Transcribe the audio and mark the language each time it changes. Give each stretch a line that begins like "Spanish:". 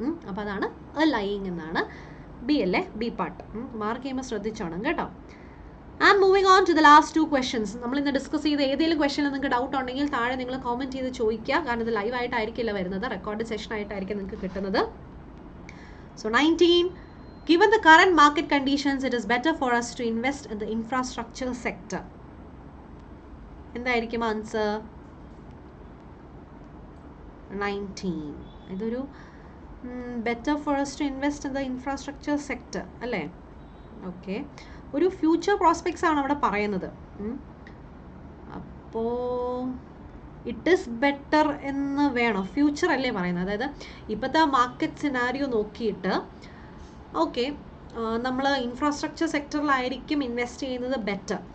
Malayalam: അപ്പോൾ അതാണ് ലൈയിങ് എന്നാണ്. ബി അല്ലേ? B part. മാർക്ക് ചെയ്യുമ്പോൾ ശ്രദ്ധിച്ചോണം കേട്ടോ.
English: And moving on to the last 2 questions.
Malayalam: നമ്മൾ ഇന്ന് ഡിസ്കസ് ചെയ്ത ഏതെങ്കിലും ക്വസ്റ്റനിൽ നിങ്ങൾക്ക് ഡൗട്ട് ഉണ്ടെങ്കിൽ താഴെ നിങ്ങൾ കോമെൻറ്റ് ചെയ്ത് ചോദിക്കുക. കാരണം ഇത് ലൈവ് ആയിട്ടായിരിക്കില്ല വരുന്നത്, റെക്കോർഡ് സെഷൻ ആയിട്ടായിരിക്കും നിങ്ങൾക്ക് കിട്ടുന്നത്.
English: So 19. Given the current market conditions, it is better for us to invest in the infrastructure sector.
Malayalam: എന്തായിരിക്കും ആൻസർ?
English: 19.
Malayalam: ഇതൊരു
English: better for us to invest in the infrastructure sector
Malayalam: അല്ലേ? ഓക്കെ, ഒരു future prospects ആണ് അവിടെ പറയുന്നത്. അപ്പോൾ
English: it is better
Malayalam: എന്ന് വേണോ? ഫ്യൂച്ചർ അല്ലേ പറയുന്നത്? അതായത് ഇപ്പോഴത്തെ മാർക്കറ്റ് സിനാരിയോ നോക്കിയിട്ട് ഓക്കെ നമ്മൾ ഇൻഫ്രാസ്ട്രക്ചർ സെക്ടറിലായിരിക്കും ഇൻവെസ്റ്റ് ചെയ്യുന്നത് ബെറ്റർ.